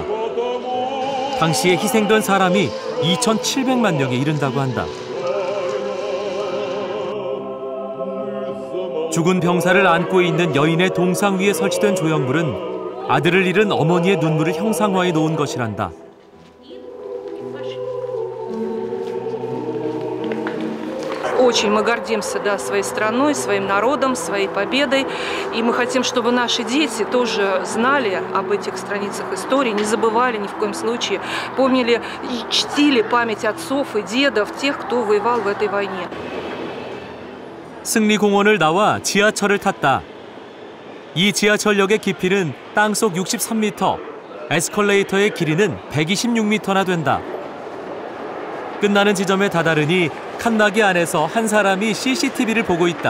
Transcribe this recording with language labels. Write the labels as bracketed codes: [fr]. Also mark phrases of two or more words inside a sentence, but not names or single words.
[ko] 당시에 희생된 사람이 2,700만 명에 이른다고 한다. 죽은 병사를 안고 있는 여인의 동상 위에 설치된 조형물은 아들을 잃은 어머니의 눈물을 형상화해 놓은 것이란다. [ru] Очень мы гордимся, да, своей страной, своим народом, своей победой. И мы хотим, чтобы наши дети тоже знали об этих страницах истории, не забывали ни в коем случае, помнили и чтили память отцов и дедов, тех, кто воевал в этой войне. [ko] 승리공원을 나와 지하철을 탔다. 이 지하철역의 깊이는 땅속 63m, 에스컬레이터의 길이는 126m나 된다. 끝나는 지점에 다다르니 칸막이 안에서 한 사람이 CCTV를 보고 있다.